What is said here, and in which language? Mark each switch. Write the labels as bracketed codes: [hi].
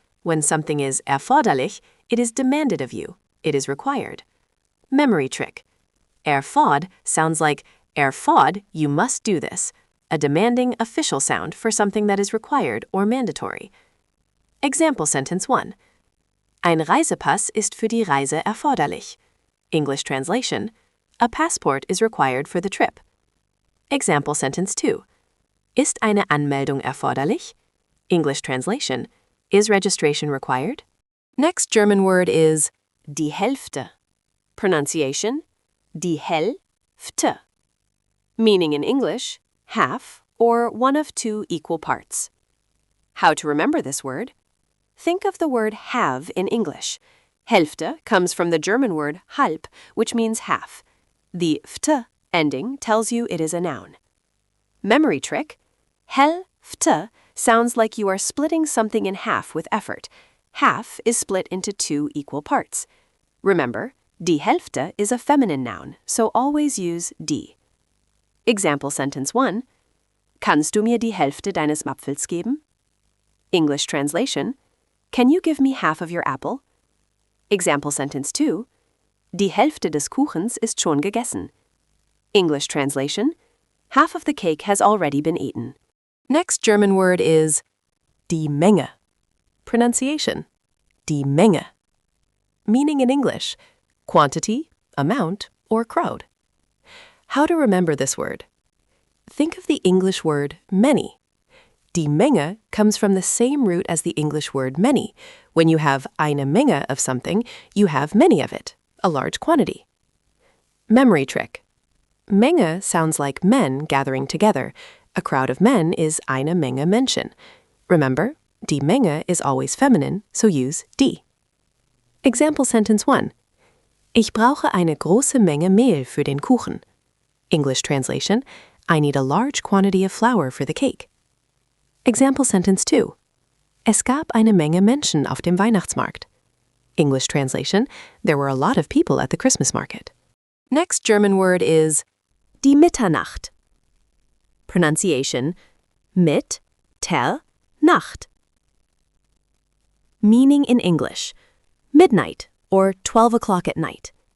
[en] When something is erforderlich, it is demanded of you. It is required. Memory trick. Erford sounds like erford, you must do this, a demanding official sound for something that is required or mandatory. Example sentence 1. [de] Ein Reisepass ist für die Reise erforderlich. [en] English translation. A passport is required for the trip. Example sentence 2. [de] Ist eine Anmeldung erforderlich? [en] English translation. Is registration required? Next German word is die Hälfte. Pronunciation die Hälfte. Meaning in English, half or one of two equal parts. How to remember this word? Think of the word have in English. Hälfte comes from the German word halb, which means half. The ft ending tells you it is a noun. Memory trick. Hälfte sounds like you are splitting something in half with effort. Half is split into two equal parts. Remember, die Hälfte is a feminine noun, so always use die. Example sentence 1. [de] Kannst du mir die Hälfte deines Apfels geben? [en] English translation. Can you give me half of your apple? Example sentence 2. [de] Die Hälfte des Kuchens ist schon gegessen. [en] English translation. Half of the cake has already been eaten. Next German word is die Menge. Pronunciation die Menge. Meaning in English, quantity, amount, or crowd. How to remember this word? Think of the English word many. Die Menge comes from the same root as the English word many. When you have eine Menge of something, you have many of it, a large quantity. Memory trick. Menge sounds like men gathering together. A crowd of men is [de] eine Menge Menschen. [en] Remember, die Menge is always feminine, so use die. Example sentence 1. [de] Ich brauche eine große Menge Mehl für den Kuchen. [en] English translation. I need a large quantity of flour for the cake. Example sentence 2. [de] Es gab eine Menge Menschen auf dem Weihnachtsmarkt. [en] English translation. There were a lot of people at the Christmas market. Next German word is die Mitternacht. Pronunciation mit, ter, Nacht. Meaning in English, midnight or 12 o'clock at night.